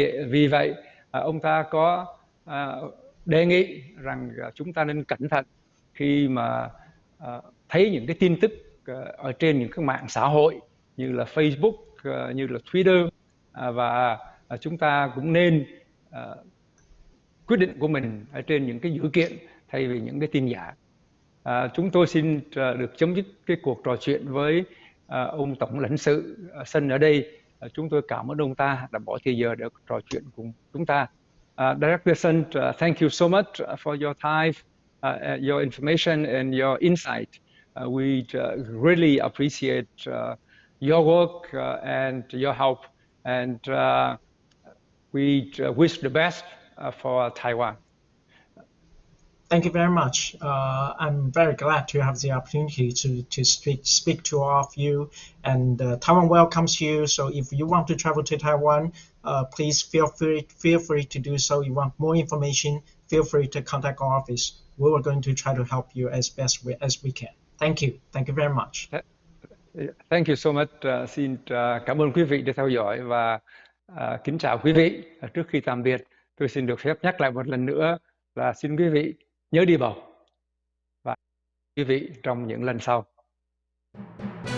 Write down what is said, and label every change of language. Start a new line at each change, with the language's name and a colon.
Vietnamese: Vì vậy ông ta có đề nghị rằng chúng ta nên cẩn thận khi mà thấy những cái tin tức ở trên những cái mạng xã hội như là Facebook, như là Twitter, và chúng ta cũng nên quyết định của mình ở trên những cái dữ kiện thay vì những cái tin giả. Chúng tôi xin được chấm dứt cái cuộc trò chuyện với ông Tổng lãnh sự Sun ở đây. Chúng tôi cảm ơn ông ta đã bỏ thời giờ để trò chuyện cùng chúng ta.
English: Director Sun, thank you so much for your time, your information and your insight. We really appreciate your work and your help, and we wish the best for Taiwan. Thank you very much. I'm very glad to have the opportunity to speak to all of you, and Taiwan welcomes you. So if you want to travel to Taiwan, please feel free to do so. If you want more information, feel free to contact our office. We are going to try to help you as best as we can. Thank you very much. Thank you so much.
Vietnamese: Xin cảm ơn quý vị đã theo dõi, và kính chào quý vị. Trước khi tạm biệt, tôi xin được phép nhắc lại một lần nữa là xin quý vị nhớ đi bầu, và quý vị trong những lần sau.